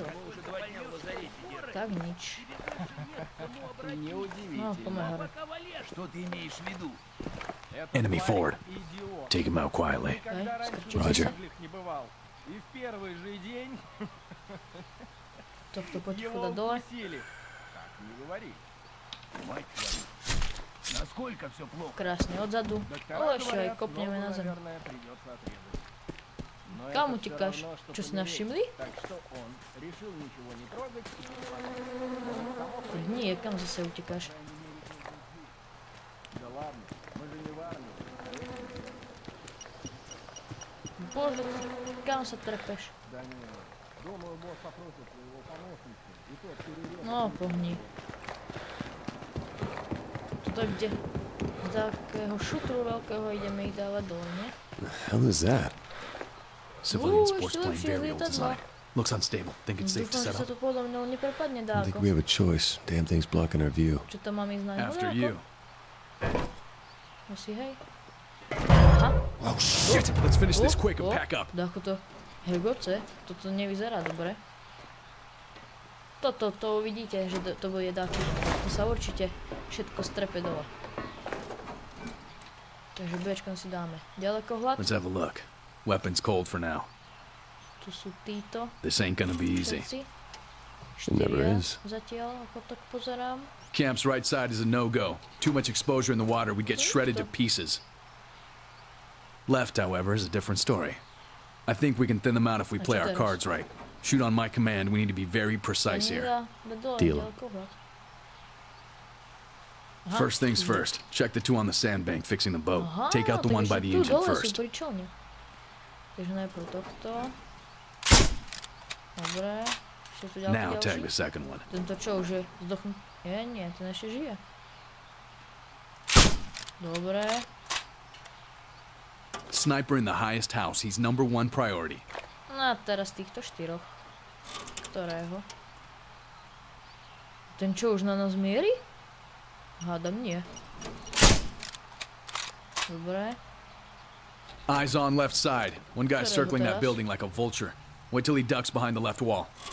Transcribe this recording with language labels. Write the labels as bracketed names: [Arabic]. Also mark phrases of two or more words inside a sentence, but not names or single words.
[Slovak] Tak nič. No, poďme hore. [Russian] Что ты имеешь в виду? [English] Enemy forward. Take him out quietly. [Slovak] Hej, skrčite [English] Roger. [Slovak] sa. [Russian] Не бывал. И в первый же день [Slovak] Tohto potichu [Russian] его [Slovak] dá dole. [Russian] укусили. Так, не говори. Мать твою. Насколько все плохо? [Slovak] Krásne odzadu. [Russian] Доктора [Slovak] Ale ešte aj [Russian] говорят, [Slovak] kopneme [Russian] ногу, [Slovak] na zem. [Russian] наверное, придется отрезать. Но [Slovak] Kam [Russian] это всё [Slovak] utekáš? [Russian] равно, что [Slovak] Čo si [Russian] помереть. [Slovak] našimli? [Russian] Так что он решил ничего не трогать и [Slovak] Tak nie, kam zase utekáš? [Russian] Да ладно, мы же не в армии. [Slovak] Bože, kam sa trepeš? [Russian] Да не, думаю, босс попросит своего помощника, и тот перережет. [Slovak] No, pohni. Toto je kde? Z takého šutru veľkého ideme ich dávať dole, nie? [English] The hell is that? Civilian Ooh, sports she plane, looks very really old good, design. Looks unstable. Think it's safe to [Slovak] Dúfam, že [English] set [Slovak] sa [English] up. [Slovak] to podľa mňa neprepadne [English] I don't think [Slovak] dáko. [English] we have a choice. Damn thing's blocking our view. [Slovak] Čo tam mám ísť na ňu [English] After [Slovak] dáko? [English] you. [Slovak] Asi hej. Aha. [English] Oh shit! Let's finish this quick and pack up. [Slovak] Dáko to. Hergoce, toto nevyzerá dobre. To uvidíte, že to bude dáko. To sa určite všetko strepe dole. Takže Bčkom si dáme ďalekohľad. [English] Let's have a look. Weapons cold for now. [Slovak] Tu sú títo [English] This ain't gonna be easy. [Slovak] všetci. [English] It never [Slovak] Štyria [English] is. [Slovak] zatiaľ, ako tak pozerám. [English] Camp's right side is a no-go. Too much exposure in the water, we'd get shredded to pieces. Left, however, is a different story. I think we can thin them out if we play our cards right. Shoot on my command, we need to be very precise here. Deal. First things first, check the two on the sandbank fixing the boat. Take out the one by the engine first. [Slovak] Takže najprv tohto. Dobre. Ešte tu [English] Now tag [Slovak] ďalší. [English] the second one. [Slovak] Tento čo už je zdochnutý? Nie, ten ešte žije. Dobre. [English] Sniper in the highest house, he's #1 priority. [Slovak] No a teraz týchto štyroch. Ktorého? Ten čo už na nás mierí? Hádam nie. Dobre. [English] Eyes on left side. One guy's circling that building like a vulture. Wait till he ducks behind the left wall.